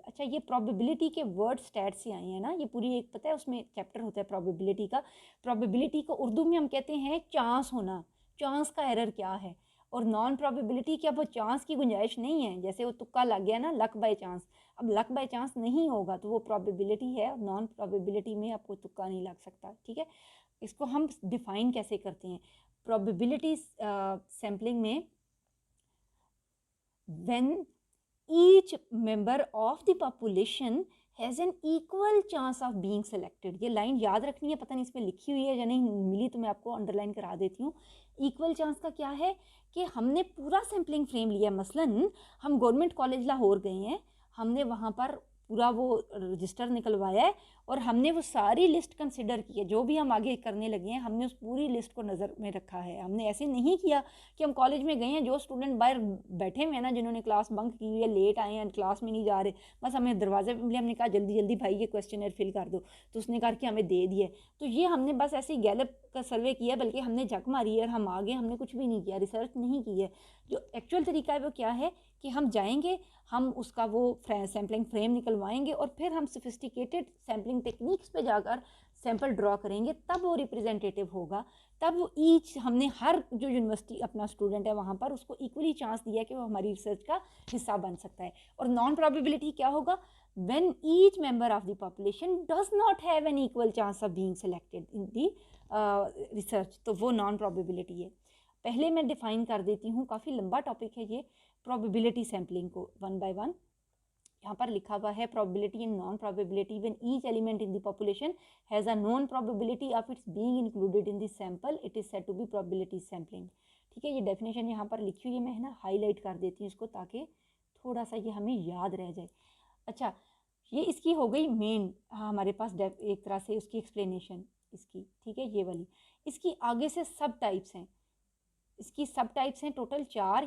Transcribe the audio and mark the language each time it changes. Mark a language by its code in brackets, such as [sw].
[ur] اچھا یہ پروبیبلٹی کے ورڈ سٹیٹ سے آئے ہیں نا، یہ پوری ایک پتہ ہے اس میں چیپٹر ہوتا ہے پروبیبلٹی کا. پروبیبلٹی کو اردو میں ہم کہتے ہیں چانس ہونا، چانس کا ایرر کیا ہے. اور نان پروبیبلٹی کی اب وہ چانس کی گنجائش نہیں ہے، جیسے وہ تکا لگ گیا نا، لک بائی چانس، اب لک بائی چانس نہیں ہوگا تو وہ پروبیبلٹی ہے. نان پروبیبلٹی میں آپ کو تکا نہیں لگ سکتا. ٹھیک ہے، اس کو ہم ڈیفائن کیسے کرتے ہیں پروبیبلٹی سیمپلنگ میں؟ [en] when each member of the population has an equal chance of being selected. [ur] یہ لائن یاد رکھنی ہے، پتہ نہیں اس میں لکھی ہوئی ہے یا نہیں ملی تو میں آپ کو انڈر لائن کرا دیتی ہوں. ایکول چانس کا کیا ہے کہ ہم نے پورا سیمپلنگ فریم لیا. مثلاً ہم گورنمنٹ کالج لاہور گئے ہیں، ہم نے وہاں پر پورا وہ رجسٹر نکلوایا ہے اور ہم نے وہ ساری لسٹ کنسیڈر کی ہے. جو بھی ہم آگے کرنے لگے ہیں ہم نے اس پوری لسٹ کو نظر میں رکھا ہے. ہم نے ایسے نہیں کیا کہ ہم کالج میں گئے ہیں، جو اسٹوڈنٹ باہر بیٹھے ہوئے ہیں نا، جنہوں نے کلاس بنک کی ہے، لیٹ آئے ہیں، کلاس میں نہیں جا رہے، بس ہمیں دروازے پہ ملے، ہم نے کہا جلدی جلدی بھائی یہ کویسچنر فل کر دو، تو اس نے کہا کہ ہمیں دے دیے. تو یہ ہم نے بس ایسے ہی گیلپ کا سروے کیا، بلکہ ہم نے جھک ماری ہے اور ہم آگے ہم نے کچھ بھی نہیں کیا، ریسرچ نہیں کی ہے. جو ایکچوئل طریقہ ہے وہ کیا ہے کہ ہم جائیں گے، ہم اس کا وہ سیمپلنگ فریم نکلوائیں گے اور پھر ہم سوفسٹیکیٹڈ سیمپلنگ ٹیکنیکس پہ جا کر سیمپل ڈرا کریں گے، تب وہ ریپریزنٹیٹیو ہوگا. تب وہ ایچ ہم نے ہر جو یونیورسٹی اپنا اسٹوڈنٹ ہے وہاں پر اس کو ایکولی چانس دیا کہ وہ ہماری ریسرچ کا حصہ بن سکتا ہے. اور نان پرابیبلٹی کیا ہوگا؟ [en] when each member of the population does not have an equal chance of being selected in the research. [ur] تو وہ نان پرابیبلٹی ہے. پہلے میں ڈیفائن کر دیتی ہوں، کافی لمبا ٹاپک ہے یہ پرابیبلٹی سیمپلنگ کو ون بائی ون. یہاں پر لکھا ہوا ہے [en] probability and non probability when each element in the population has a known probability of its being included in the sample, it is said to be probability sampling. [ur] ٹھیک ہے، یہ definition یہاں پر لکھی ہوئی ہے، میں نا ہائی لائٹ کر دیتی ہوں اس کو تاکہ تھوڑا سا یہ ہمیں یاد رہ جائے. اچھا یہ اس کی ہو گئی مین، ہمارے پاس ایک طرح سے اس کی ایکسپلینیشن اس کی. ٹھیک ہے، یہ والی. اس کی آگے سے سب ٹائپس ہیں، اس کی سب ٹائپس ہیں ٹوٹل 4.